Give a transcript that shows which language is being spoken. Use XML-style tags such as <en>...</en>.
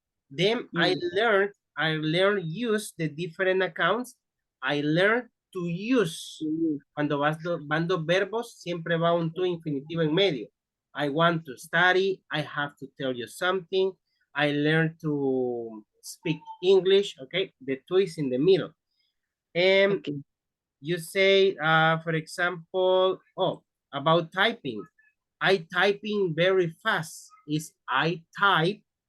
<en>Then I learned use the different accounts. I learned to use.</en> <es>Cuando van dos verbos, siempre va un to infinitivo en medio.</es> <en>I want to study. I have to tell you something. I learned to speak English. Okay. The to is in the middle. And you say, for example, about typing. I typing very fast. Is I type.</en>